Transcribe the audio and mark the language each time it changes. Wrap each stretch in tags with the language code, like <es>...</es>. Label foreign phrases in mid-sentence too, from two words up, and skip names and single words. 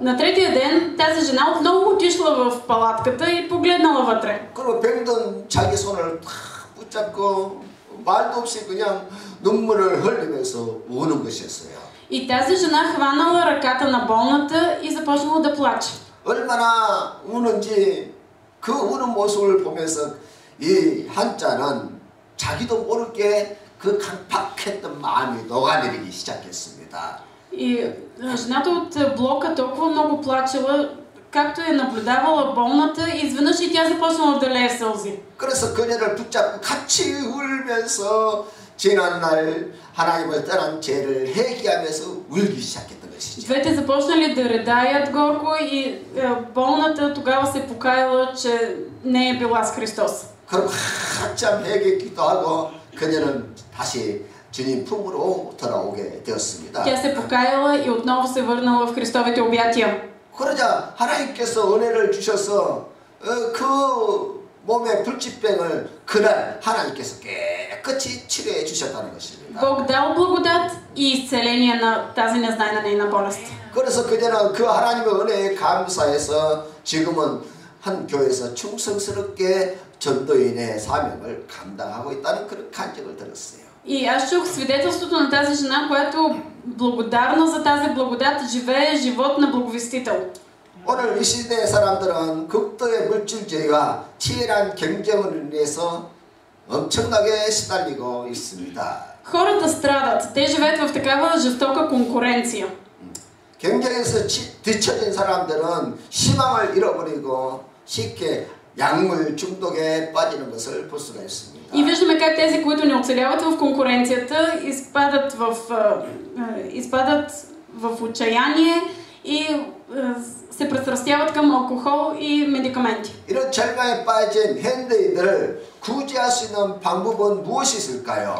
<bg>На третия ден тази жена отново отишла в палатката и погледнала вътре.</bg> <ko>그리고 병든 자기 손을 탁 붙잡고 말도 없이 그냥 눈물을 흘리면서 우는 것이었어요.</ko> <bg>И тази жена хванала ръката на болната и започнала да плаче.</bg> <ko>얼마나 우는지 그 우는 모습을 보면서 이 한자는 자기도 모르게 그 강팍했던 마음이 녹아내리기 시작했습니다.</ko> <bg>И жената от блока толкова много плачела, както е наблюдавала болната, изведнъж и тя започнала да лее сълзи.</bg> <ko>그래서 그녀를 붙잡고 같이 울면서 지난날 하나님을 떠난 죄를 회개하면서 울기 시작했던 것이죠.</ko> <bg>Двете започнали да редаят горко и болната тогава се покаяла, че не е била с Христос.</bg> <ko>그럼 한참 회개 기도하고 그녀는 다시 주님 품으로 돌아오게 되었습니다.</ko> <bg>Тя се покаяла и отново се върнала в Христовите обятия.</bg> <ko>그러자 하나님께서 은혜를 주셔서 그 몸의 불치병을 그날 하나님께서 깨끗이 치료해 주셨다는 것입니다.</ko> <bg>Бог дал благодат и изцеление на тази незнайна нейна болест.</bg> <ko>그래서 그녀는 그 하나님의 은혜에 감사해서 지금은 한 교회에서 충성스럽게 전도인의 사명을 감당하고 있다는 그런 간증을 들었어요.</ko> <bg>И аз чух свидетелството на тази жена, която благодарна за тази благодат живее живот на благовестител.</bg> <ko>오늘 이 시대의 사람들은 극도의 물질주의와 치열한 경쟁을 인해서 엄청나게 시달리고 있습니다.</ko> <bg>Хората страдат. Те живеят в такава жестока конкуренция.</bg> <ko>경쟁에서 뒤처진 사람들은 희망을 잃어버리고 쉽게 약물 중독에 빠지는 것을 볼 수가 있습니다.</ko> <bg>И виждаме как тези, които не оцеляват в конкуренцията, изпадат в отчаяние и се пристрастяват към алкохол и медикаменти.</bg> <ko>이런 절망에 빠진 현대인들을 구제할 수 있는 방법은 무엇이 있을까요?</ko>